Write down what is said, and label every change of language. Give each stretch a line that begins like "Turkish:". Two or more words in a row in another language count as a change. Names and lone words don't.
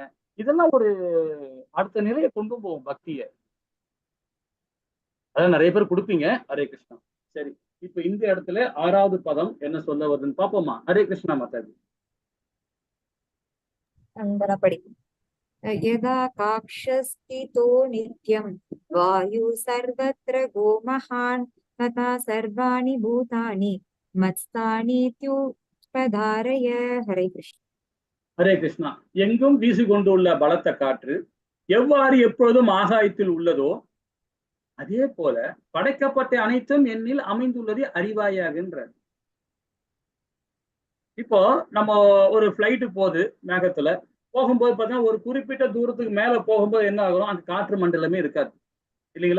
Tamil: இதெல்லாம் ஒரு அடுத்த நிலையை கொண்டு போகும் பக்தியை. அதான் நிறைய பேர் கொடுப்பீங்க. ஹரே கிருஷ்ணா. சரி, இப்ப இந்த இடத்துல 6வது பதம் என்ன சொல்ல வருதுன்னு பாப்போமா? ஹரே கிருஷ்ணா மாதாஜி. அந்த படி
Sanskrit: यदा काक्षस्थितो नित्यं वायु सर्वत्र गोमहान् तथा सर्वाणि भूतानि मत्स्थानीत्युपधारय हरे कृष्ण
Tamil: ஹரே கிருஷ்ணா. எங்கும் வீசி கொண்டுள்ள பலத்த காற்று எவ்வாறு எப்பொழுதும் ஆகாயத்தில் உள்ளதோ அதே போல படைக்கப்பட்ட அனைத்தும் என்னில் அமைந்துள்ளது அறிவாயாகின்ற. இப்போ நம்ம ஒரு பிளைட்டு போகுது, மேகத்துல போகும்போது பார்த்தீங்கன்னா ஒரு குறிப்பிட்ட தூரத்துக்கு மேல போகும்போது என்ன ஆகும், அந்த காற்று மண்டலமே இருக்காது இல்லைங்களா?